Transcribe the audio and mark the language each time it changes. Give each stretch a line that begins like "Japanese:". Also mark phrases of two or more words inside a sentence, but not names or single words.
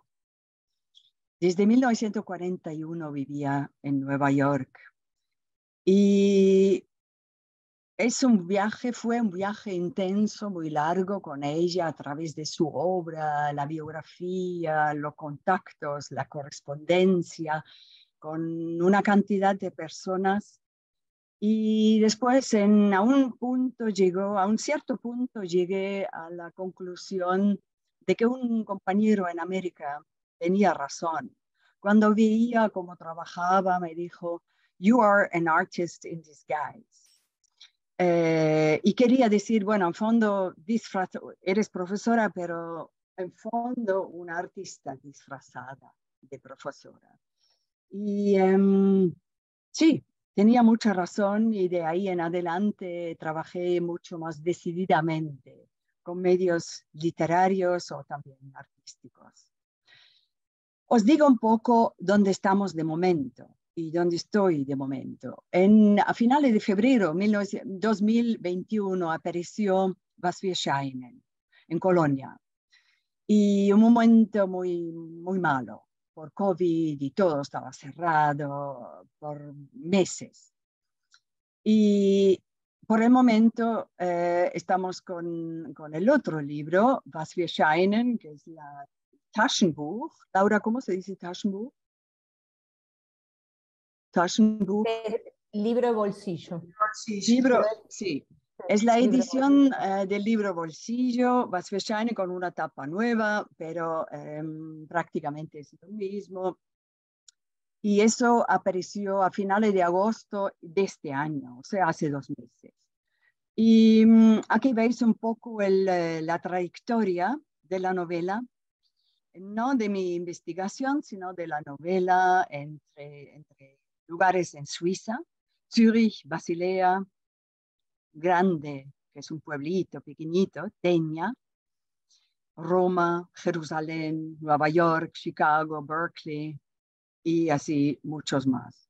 Spanish: Desde 1941 vivía en Nueva York y fue un viaje intenso, muy largo con ella a través de su obra, la biografía, los contactos, la correspondencia con una cantidad de personas. Y después a un cierto punto llegué a la conclusión de que un compañero en América tenía razón. Cuando veía cómo trabajaba, me dijo,
English: "You are an artist in disguise".
Spanish: Y quería decir, bueno, en fondo, eres profesora, pero en fondo una artista disfrazada de profesora. Y sí, tenía mucha razón y de ahí en adelante trabajé mucho más decididamente con medios literarios o también artísticos. Os digo un poco dónde estamos de momento y dónde estoy de momento. A finales de febrero de 2021 apareció Was wir scheinen en Colonia y un momento muy malo por COVID y todo estaba cerrado por meses. Y por el momento estamos con el otro libro, Was wir scheinen, que es la Taschenbuch. Laura, ¿cómo se dice Taschenbuch? Taschenbuch. Libro de bolsillo. Libro, sí. Es la Libro de edición del libro bolsillo, Was wir scheinen, con una tapa nueva, pero prácticamente es lo mismo. Y eso apareció a finales de agosto de este año, o sea, hace 2 meses. Y aquí veis un poco la trayectoria de la novela, no de mi investigación, sino de la novela entre lugares en Suiza, Zürich, Basilea, Grande, que es un pueblito pequeñito, Denia, Roma, Jerusalén, Nueva York, Chicago, Berkeley y así muchos más.